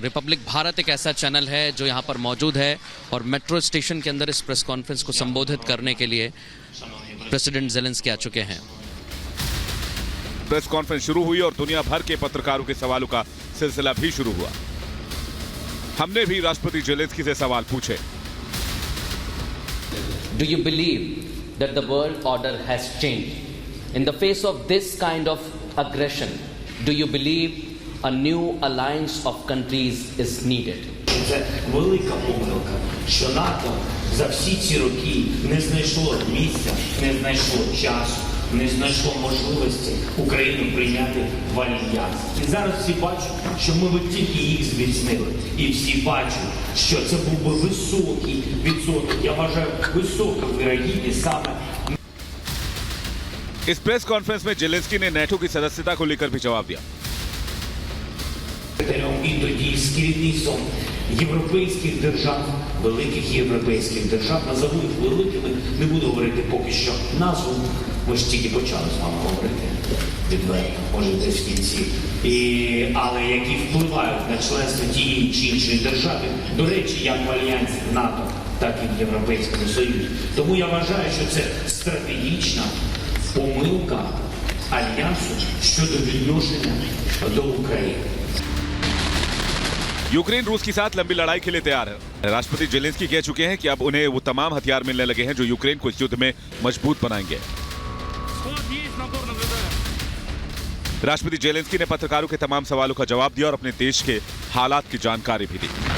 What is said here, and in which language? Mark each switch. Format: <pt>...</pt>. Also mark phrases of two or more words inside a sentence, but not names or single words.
<hi>रिपब्लिक भारत एक ऐसा चैनल है जो यहाँ पर मौजूद है, और</hi> <en>metro station</en> <hi>के अंदर इस</hi> <en>press conference</en> <hi>को संबोधित करने के लिए प्रेसिडेंट ज़ेलेंस्की आ चुके हैं।</hi> <en>press conference</en> <hi>शुरू हुई और दुनिया भर के पत्रकारों के सवालों का सिलसिला भी शुरू हुआ। हमने भी राष्ट्रपति ज़ेलेंस्की से सवाल पूछे।</hi> <en>Do you believe that the world order has changed in the face of this kind of aggression? Do you believe a new alliance of countries is needed?</en> <uk>Це велика помилка, що НАТО за всі ці роки не знайшло місця, не знайшло часу, не знайшло можливості Україну прийняти в альянс. І зараз всі бачать, що ми би тільки їх зміцнили. І всі бачать, що це був би високий відсоток, я вважаю, висока вірогідність саме.</uk> <hi>इस</hi> <en>press conference</en> <hi>में ज़ेलेंस्की ने नेटो की सदस्यता को लेकर भी जवाब दिया।</hi> <uk>І тоді з керівництвом європейських держав, великих європейських держав, назову їх великими, не буду говорити поки що назву, ми ж тільки почали з вами говорити відверто, може десь в кінці, але які впливають на членство тієї чи іншої держави, до речі, як в Альянсі НАТО, так і в Європейському Союзі. Тому я вважаю, що це стратегічна помилка Альянсу щодо відношення до України.</uk> <hi>यूक्रेन रूस के साथ लंबी लड़ाई के लिए तैयार है। राष्ट्रपति ज़ेलेंस्की कह चुके हैं कि अब उन्हें वो तमाम हथियार मिलने लगे हैं जो यूक्रेन को इस युद्ध में मजबूत बनाएंगे। राष्ट्रपति ज़ेलेंस्की ने पत्रकारों के तमाम सवालों का जवाब दिया और अपने देश के हालात की जानकारी भी दी।</hi>